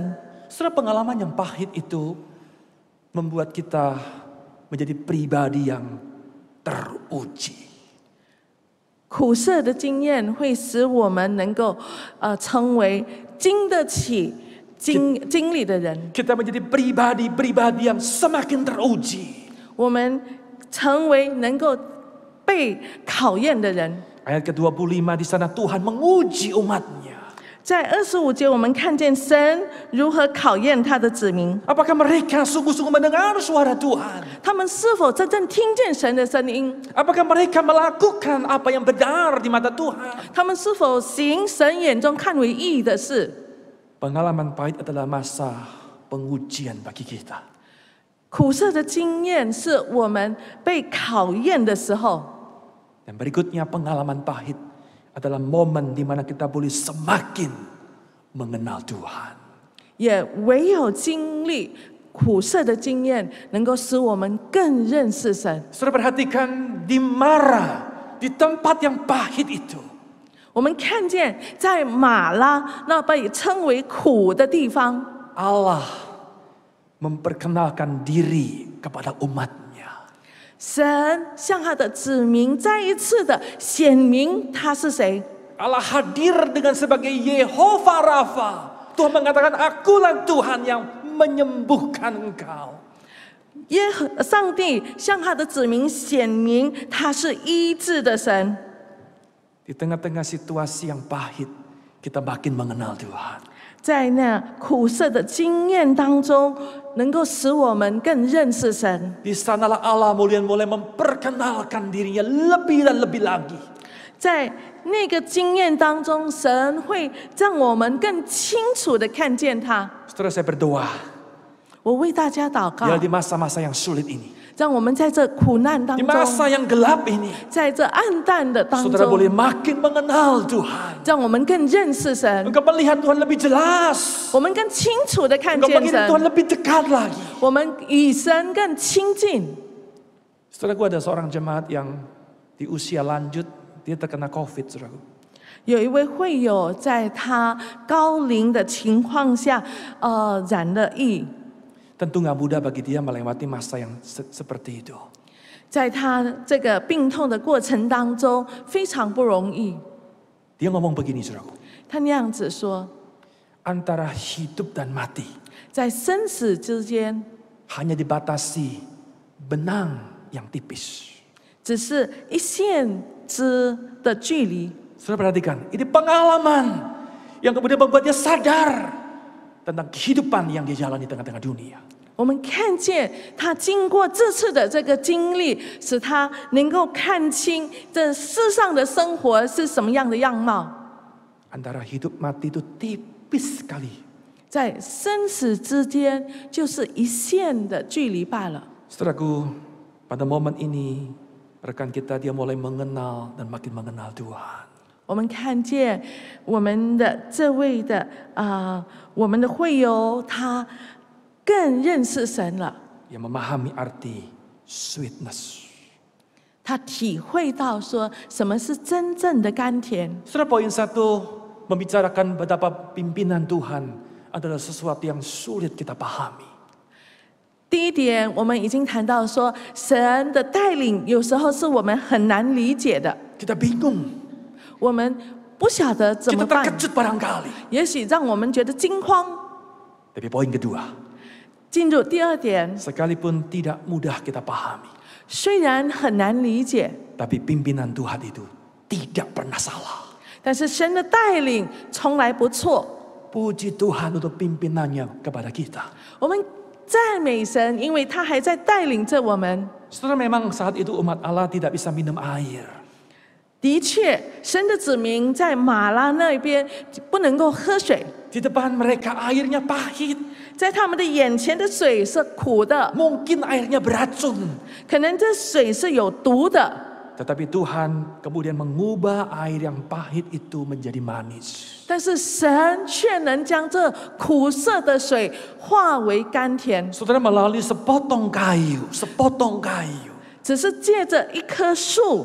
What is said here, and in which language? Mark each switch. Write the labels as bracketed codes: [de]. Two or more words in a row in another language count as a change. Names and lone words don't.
[id] Saudara, pengalaman yang pahit itu membuat kita menjadi pribadi yang teruji. [zh] 苦涩的经验会使我们能够成为经得起经历的人。 [id] Kita menjadi pribadi-pribadi yang semakin teruji. [zh] 我们成为能够被考验的人。 [id] Ayat ke-25 di sana Tuhan menguji umatnya. [zh] 在25节，我们看见神如何考验他的子民， [id] Apakah mereka sungguh-sungguh mendengar suara Tuhan? [zh] 他们是否真正听见神的声音？ [id] Apakah mereka melakukan apa yang benar di mata Tuhan? [zh] 他们是否行神眼中看为义的事？ [id] Pengalaman pahit adalah masa pengujian bagi kita. [zh] 苦涩的经验是我们被考验的时候。 [id] Dan berikutnya pengalaman pahit adalah momen di mana kita boleh semakin mengenal Tuhan. [zh] 也唯有经历苦涩的经验，能够使我们更认识神。 [id] Saudara perhatikan di Mara, di tempat yang pahit itu. [zh] 我们看见在马拉那被称为苦的地方， [id] Allah memperkenalkan diri kepada umatnya. [zh] 神向他的子民再一次的显明他是谁。 [id] Allah hadir dengan sebagai Yehova Rafa. Tuhan mengatakan, akulah Tuhan yang menyembuhkan engkau. [zh] 上帝向他的子民显明他是医治的神。 [id] Di tengah-tengah situasi yang pahit, kita makin mengenal Tuhan. [zh] 在那苦涩的经验当中，能够使我们更认识神。 [id] Di sanalah Allah mulai memperkenalkan dirinya lebih dan lebih lagi. [zh] 在那个经验当中，神会让我们更清楚的看见他。 [id] Saudara, saya berdoa, [zh] 我为大家祷告， [id] biar di masa-masa yang sulit ini, [zh] 让我们在这苦难当 [id] di [zh] 中， [id] masa yang gelap ini, [zh] 在这暗淡的当 [id] saudara boleh [zh] 中， [id] makin mengenal Tuhan. [zh] 让我们更认识神， [id] Engkau melihat Tuhan lebih jelas. [zh] 我们更清楚的看 [id] Engkau [zh] 见 [id] mengingat Tuhan [zh] 神， [id] lebih dekat lagi. [zh] 我们与神更亲近。 [id] Saudaraku, ada seorang jemaat yang di usia lanjut, dia terkena COVID, saudaraku. [zh] 有一位会友在他高龄的情况下，染了疫。 [id] Tentu nggak mudah bagi dia melewati masa yang seperti itu. [zh] 在他这个病痛的过程当中，非常不容易。 [id] Dia ngomong begini, saudaraku. [zh] 他那样子说， [id] Antara hidup dan mati [zh] 在生死之间， [id] hanya dibatasi benang yang tipis. [zh] 只是一线之的距离。 [id] Saudara perhatikan, ini pengalaman yang kemudian membuat dia sadar tentang kehidupan yang dia jalani tengah-tengah dunia. [zh] 我们看见他经过这次的这个经历，使他能够看清这世上的生活是什么样的样貌。 [id] Antara hidup mati itu tipis sekali. [zh] 在生死之间，就是一线的距离罢了。 [id] Saudaraku, pada momen ini rekan kita dia mulai mengenal dan makin mengenal Tuhan. [zh] 我们看见我们的这位的我们的会友，他更认识神了。 [id] Yang memahami arti sweetness. [zh] 他体会到说什么是真正的甘甜。 [id] Saudara, poin 1 membicarakan betapa pimpinan Tuhan adalah sesuatu yang sulit kita pahami. [zh] 第一点，我们已经谈到说，神的带领有时候是我们很难理解的， [id] Kita bingung, [zh] 我们不晓得怎 [id] kita [zh] 么办， [id] terkejut barangkali. [zh] 也许让我们觉得惊慌。 [id] Tapi poin kedua, [zh] 进入第二点， [id] sekalipun tidak mudah kita pahami, [zh] 虽然很难理解， [id] tapi pimpinan Tuhan itu tidak pernah salah. [zh] 但是神的带领从来不错。 [id] Puji Tuhan untuk pimpinannya kepada kita. [zh] 我们赞美神，因为他还在带领着我们。 [id] Saudara, memang saat itu umat Allah tidak bisa minum air. [zh] 的确，神的子民在马拉那边不能够喝水， [id] Di depan mereka airnya pahit. [zh] 在他们的眼前的水是苦的， [id] Mungkin airnya beracun. [zh] 可能这水是有毒的。 [id] Tetapi Tuhan kemudian mengubah air yang pahit itu menjadi manis. [zh] 但是神却能将这苦涩的水化为甘甜， [id] Saudara, melalui sepotong kayu, [zh] 只是借着一棵树，